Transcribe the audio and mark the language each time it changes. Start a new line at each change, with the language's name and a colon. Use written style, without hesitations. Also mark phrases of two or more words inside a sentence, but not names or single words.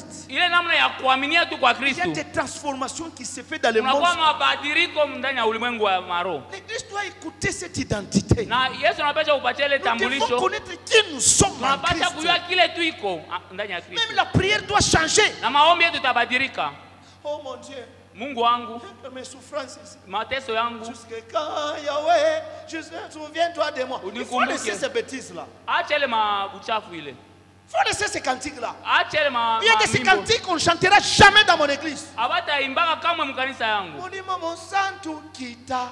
French: Il y a des transformations qui se font dans le monde. L'Église doit écouter cette identité. Nous devons connaître qui nous sommes en Christ. Même la prière doit changer. Oh mon Dieu.
Swahili: Mungu wangu,
French: mes souffrances ici.
Swahili: Mateso yangu.
French: Jusqu'à quand Yahweh, je souviens-toi de moi. Il faut laisser ces bêtises-là. Il faut laisser ces cantiques-là. Il y a des cantiques qu'on ne chantera jamais dans mon église. Monument mon santo kita.